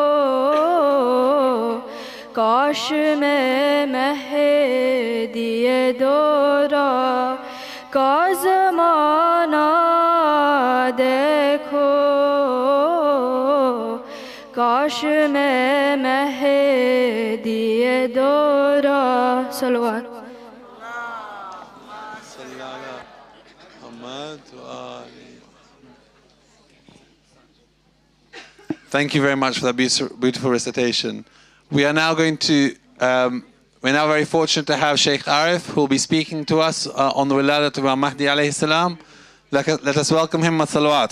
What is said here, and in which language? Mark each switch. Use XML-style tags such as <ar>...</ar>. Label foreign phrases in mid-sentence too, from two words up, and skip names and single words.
<ur>کاش میں مہدی دورہ کا زمانہ دیکھو، کاش میں مہدی دورہ صلوات</ur> <en>Thank you very much for that beautiful recitation. We are now going to, we're now very fortunate to have Shaykh Arif, who will be speaking to us on the wiladat of Imam Mahdi</en> <ar>عليه السلام.</ar> <en>Let us welcome him with salawat.</en>